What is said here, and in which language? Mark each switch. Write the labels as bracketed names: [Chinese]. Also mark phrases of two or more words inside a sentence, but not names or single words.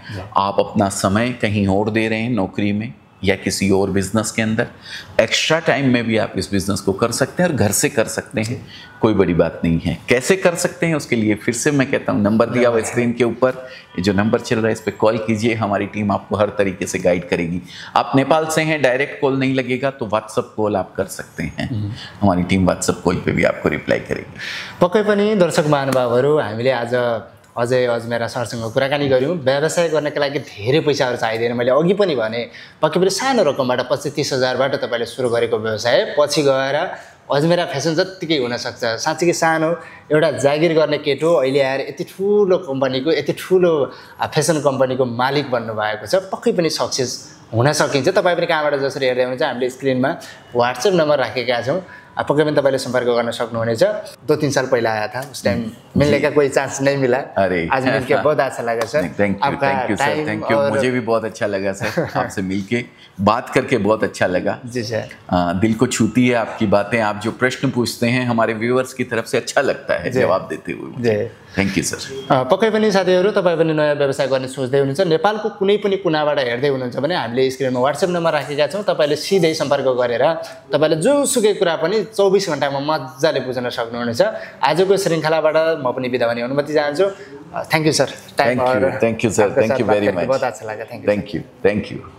[Hindi] आप अपना समय कहीं और दे रहे हैं, नौकरी में या किसी और बिजनेस के अंदर, एक्स्ट्रा टाइम में भी आप इस बिजनेस को कर सकते हैं और घर से कर सकते हैं, कोई बड़ी बात नहीं है। कैसे कर सकते हैं उसके लिए फिर से मैं कहता हूँ, नंबर दिया हुआ स्क्रीन के ऊपर, ये जो नंबर चल रहा है इस पर कॉल कीजिए, हमारी टीम आपको हर तरीके से गाइड करेगी। आप नेपाल से हैं, [English] direct call [Hindi] नहीं लगेगा तो व्हाट्सअप कॉल आप कर सकते हैं, हमारी टीम व्हाट्सअप कॉल पे भी आपको रिप्लाई करेगी। [Nepali] पक्कै पनि दर्शक महानुभावहरू, हामीले आज अजय अजमेरा सरसँग कुराकानी गऱ्यौँ। व्यवसाय गर्नका लागि धेरै पैसाहरू चाहिँदैन। मैले अघि पनि भने, पक्कै पनि सानो रकमबाट 25-30 हजारबाट तपाईँले सुरु गरेको व्यवसाय पछि गएर अजमेरा फेसन जत्तिकै हुनसक्छ। साँच्चीकै सानो एउटा जागिर गर्ने केटो अहिले आएर यति ठुलो कम्पनीको, यति ठुलो फेसन कम्पनीको मालिक बन्नुभएको छ। पक्कै पनि सक्सेस हुन सकिन्छ। तपाईँ पनि कहाँबाट जसरी हेर्दै हुनुहुन्छ, हामीले स्क्रिनमा व्हाट्सएप नम्बर राखेका छौँ, पक्कै पनि तपाईँले संपर्क गर्न सक्नुहुनेछ। [Hindi] 2-3 साल पहले आया था, उस टाइम मिलने का कोई चांस नहीं मिला। आज मिलके बहुत अच्छा लगा सर। [English] Thank you sir, thank you. [Hindi] मुझे भी बहुत अच्छा लगा सर, आपसे मिलके बात करके बहुत अच्छा लगा। जी सर। दिल को छूती है आपकी बातें, आप जो प्रश्न पूछते हैं हमारे व्यूअर्स की तरफ से अच्छा लगता है जवाब देते हुए। [English] Thank you sir. [Nepali] पक्कै पनि साथीहरू, तपाईँ पनि नयाँ व्यवसाय गर्ने सोच्दै हुनुहुन्छ, नेपालको कुनै पनि कुनाबाट हेर्दै हुनुहुन्छ भने हामीले स्क्रिनमा व्हाट्सएप नम्बर राखेका छौँ। तपाईँले सिधै सम्पर्क गरेर तपाईँले जोसुकै कुरा पनि 24 घण्टामा मजाले बुझ्न सक्नुहुनेछ। आजको श्रृङ्खलाबाट म पनि बिदा हुने अनुमति चाहन्छु। [English] Thank you sir. Thank you sir, thank you very much. [Hindi] बहुत अच्छा लगा। [English] thank you. Thank you.